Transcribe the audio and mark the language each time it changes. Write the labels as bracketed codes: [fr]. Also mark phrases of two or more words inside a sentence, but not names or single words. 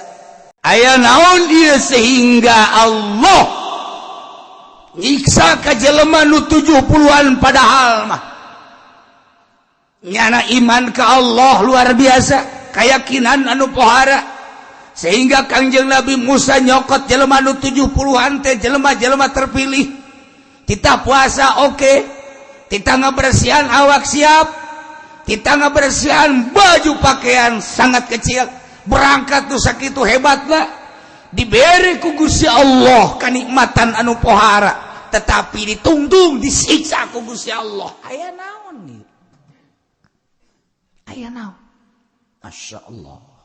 [su] Aya naon ieu sehingga Allah nyiksa ka jelema nu 70-an padahal mah nyana iman ka Allah [id] luar biasa, [su] keyakinan anu pohara sehingga Kangjeng Nabi Musa nyokot jelema nu 70-an teh jelema-jelema terpilih. Kita puasa oke. Kita ngabersihan awak siap, kita ngabersihan baju pakaian [id] sangat kecil, [su] berangkat tuh sakitu hebatlah, diberi ku Gusti Allah kenikmatan anu pohara, tetapi ditungtung disiksa ku Gusti Allah. Aya naon nih? Aya naon? [ar] Masya Allah.